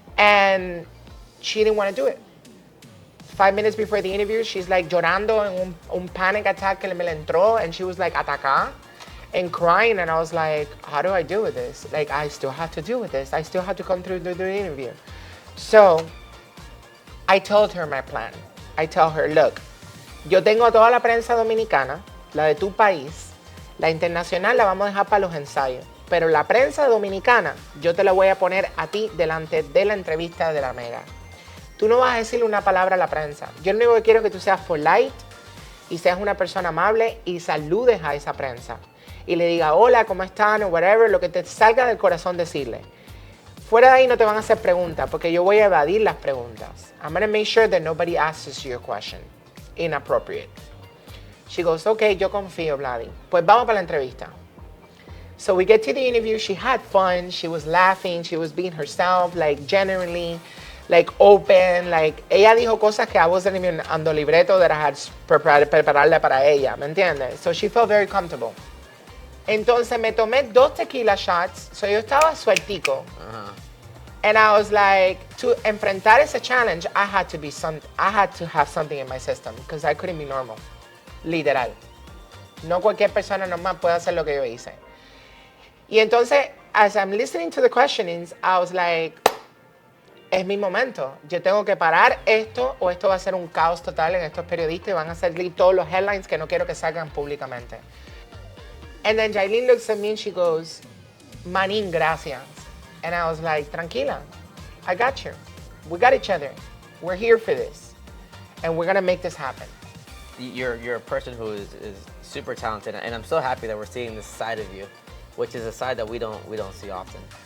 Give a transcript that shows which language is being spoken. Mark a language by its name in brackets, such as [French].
[English] And she didn't want to do it. 5 minutes before the interview, she's like [Spanish] llorando en un panic attack que me le entró, [English] and she was like [Spanish] atacada [English] and crying, and I was like, how do I deal with this? Like, I still have to deal with this. I still have to come through the interview. So I told her my plan. I tell her, look, [Spanish] yo tengo toda la prensa dominicana, la de tu país, la internacional la vamos a dejar para los ensayos, pero la prensa dominicana yo te la voy a poner a ti delante de la entrevista de la Mega. Tú no vas a decirle una palabra a la prensa. Yo lo único que quiero es que tú seas polite y seas una persona amable y saludes a esa prensa. Y le diga hola, ¿cómo están? O whatever, lo que te salga del corazón decirle. Fuera de ahí no te van a hacer preguntas porque yo voy a evadir las preguntas. [English] I'm going to make sure that nobody asks you a question. Inappropriate. She goes, okay, [Spanish] yo confío, [English] Vladi. [Spanish] Pues vamos para la entrevista. [English] So we get to the interview. She had fun. She was laughing. She was being herself, like genuinely, like open. Like [Spanish] ella dijo cosas que [English] I wasn't even on the libreto that I had [Spanish] prepararle para ella. ¿Me entiendes? [English] So she felt very comfortable. [Spanish] Entonces me tomé [English] 2 tequila shots. So [Spanish] yo estaba sueltico. [English] And I was like, to enfrentar ese challenge, I had to have something in my system because I couldn't be normal. [Spanish] Literal. No cualquier persona normal puede hacer lo que yo hice. Y entonces, [English] as I'm listening to the questionings, I was like, [Spanish] es mi momento. Yo tengo que parar esto o esto va a ser un caos total en estos periodistas y van a salir todos los headlines que no quiero que salgan públicamente. [English] And then Jailin looks at me and she goes, Manin, gracias. And I was like, tranquila, I got you. We got each other. We're here for this. And we're going to make this happen. You're a person who is super talented, and I'm so happy that we're seeing this side of you, which is a side that we don't see often.